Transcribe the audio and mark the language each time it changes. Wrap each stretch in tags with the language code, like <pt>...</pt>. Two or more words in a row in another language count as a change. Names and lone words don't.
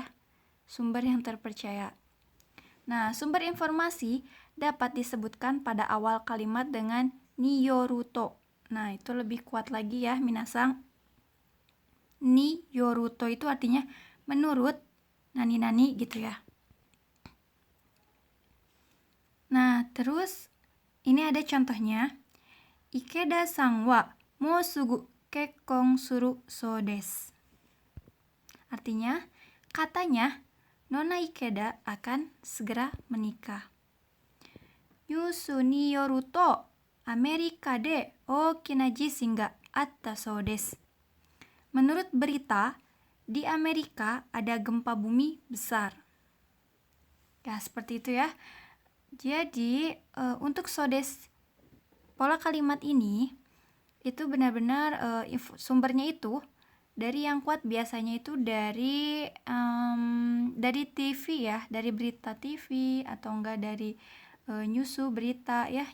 <id>Sumber yang terpercaya. Nah, sumber informasi dapat disebutkan pada awal kalimat dengan niyoruto. Nah, itu lebih kuat lagi ya, minasang. Niyoruto itu artinya menurut nani-nani gitu ya. Nah, terus ini ada contohnya.</id> <ja>池田さんはもうすぐ結婚するそうです.</ja> <id>Artinya, katanya Nona Ikeda akan segera menikah.</id> <ja>ニュースによるとアメリカで大きな地震があったそうです.</ja> <id>Menurut berita, di Amerika ada gempa bumi besar. Ya, seperti itu ya. Jadi, untuk sodes pola kalimat ini itu benar-benar sumbernya itu dari yang kuat biasanya itu dari TV ya, dari berita TV atau enggak dari nyusu berita ya.</id>